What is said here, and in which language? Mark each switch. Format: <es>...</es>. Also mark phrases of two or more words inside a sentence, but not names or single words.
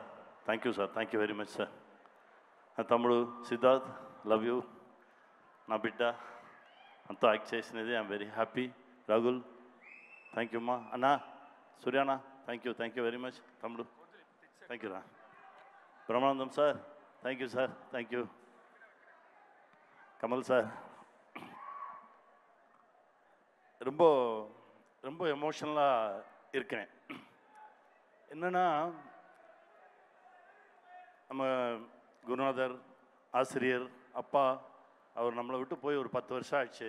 <en>Thank you sir, thank you very much sir.</en> <te>నా తమ్ముడు సిద్ధార్థ్,</te> <en>love you.</en> <te>నా బిడ్డ అంతా యాక్ట్ చేసినది.</te> <en>I'm very happy.</en> <te>రాగుల్,</te> <en>thank you</en> <te>అమ్మా. అన్నా సూర్యానా,</te> <en>thank you very much.</en> <te>తమ్ముడు,</te> <en>thank you</en> <te>రా. బ్రహ్మానందం సార్,</te> <en>thank you sir, thank you.</en> <ta>கமல் சார், ரொம்ப ரொம்ப எமோஷனலாக இருக்கேன். என்னென்னா, நம்ம குருநாதர், ஆசிரியர், அப்பா, அவர் நம்மளை விட்டு போய் ஒரு 10 வருஷம் ஆச்சு.</ta>